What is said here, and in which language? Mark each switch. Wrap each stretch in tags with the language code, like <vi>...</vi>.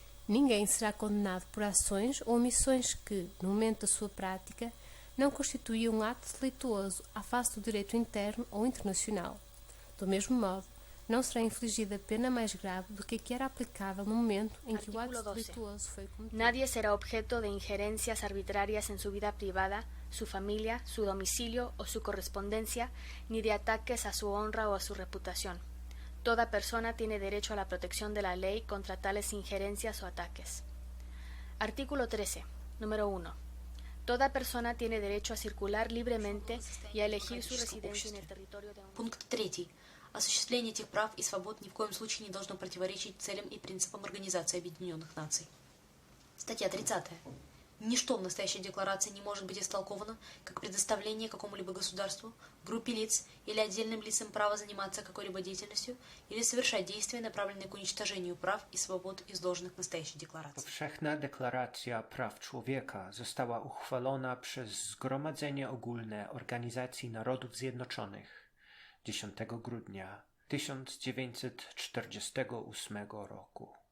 <pt>Ninguém será condenado por ações ou omissões que, no momento da sua prática, não constituíam um ato delituoso à face do direito interno ou internacional. Do mesmo modo, não será infligida pena mais grave do que a que era aplicável no momento em que o acto delituoso foi cometido.</pt> <es>Nadie será objeto de injerencias arbitrarias en su vida privada, su familia, su domicilio o su correspondencia, ni de ataques a su honra o a su reputación. Toda persona tiene derecho a la protección de la ley contra tales injerencias o ataques. Artículo 13. Número 1. Toda persona tiene derecho a circular libremente y a elegir su residencia en el territorio de un...</es> <ru>Пункт 3. Осуществление этих прав и свобод ни в коем случае не должно противоречить целям и принципам Организации Объединенных Наций. Статья 30. Ничто в настоящей декларации не может быть истолковано как предоставление какому-либо государству, группе лиц или отдельным лицам права заниматься какой-либо деятельностью или совершать действия, направленные к уничтожению прав и свобод, изложенных в naстоящей деклaracji.</ru> <pl>Powszechna Deklaracja Praw Człowieka została uchwalona przez Zgromadzenie Ogólne Organizacji Narodów Zjednoczonych 10 grudnia 1948 roku.</pl>